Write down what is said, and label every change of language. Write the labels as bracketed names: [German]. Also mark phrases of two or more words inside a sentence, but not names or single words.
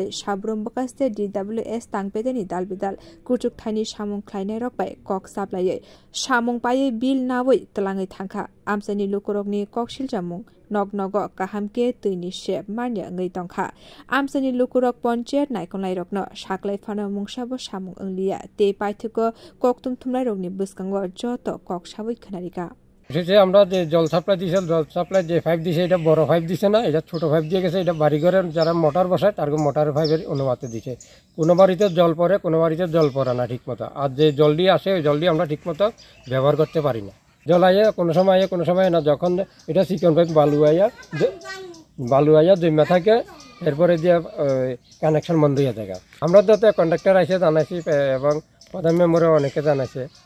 [Kok Borok] sabrum bkaste DWS tang bedeni dalbidal kuchuk thani samung khlainai rok bai kok saplai samung pai bil nawai tlangai thangkha amsani lukurokni koksil jamung nognogo kahamke tuni shep manya ngai tongkha amsani lukurok ponchiyet naikonlai rokno saklai phano mungsabo samung anglia te paithuko koktum thumlai rokni buskango joto kok sabui khanarika [Bangla] যে আমরা যে জল সাপ্লাই দিয়েছিল জল সাপ্লাই যে পাইপ দিয়েছে এটা বড় পাইপ দিছে না এটা ছোট পাইপ দিয়ে গেছে এটা বাড়িঘরের যারা মোটর বসায় তার [English] motor-er pipe-er [Bangla] অনুমতি দিছে কোনো বাড়িতে জল পড়ে কোনো বাড়িতে জল পড়ে না ঠিকমতো আর যে জল দিয়ে আসে ওই জল দিয়ে আমরা ঠিকমতো ব্যবহার করতে পারি না জল আইয়া কোনো সময় না যখন এটা চিকন পাইপ বালু আইয়া জমা থাকে এরপরে দিয়ে কানেকশন বন্ধ হয়ে থাকে আমরা তো কন্ডাক্টর এসে জানাইছি এবং প্রধান মেম্বারও অনেকে জানাইছে